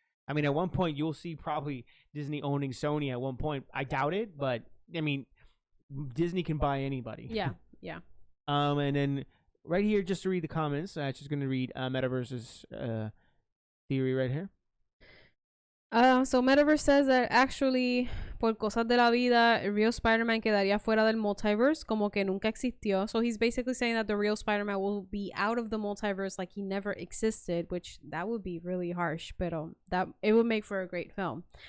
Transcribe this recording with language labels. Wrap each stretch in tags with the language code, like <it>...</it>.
<en>I mean, at one point you'll see probably Disney owning Sony. At one point, I doubt it, but I mean, Disney can buy anybody. Yeah. And then right here, just to read the comments, I'm just going to read Metaverse's theory right here. So Metaverse says that actually,</en> <es>por cosas de la vida, el real Spider-Man quedaría fuera del multiverse, como que nunca existió.</es> <en>So he's basically saying that the real Spider-Man will be out of the multiverse like he never existed, which that would be really harsh, pero that it would make for a great film.</en>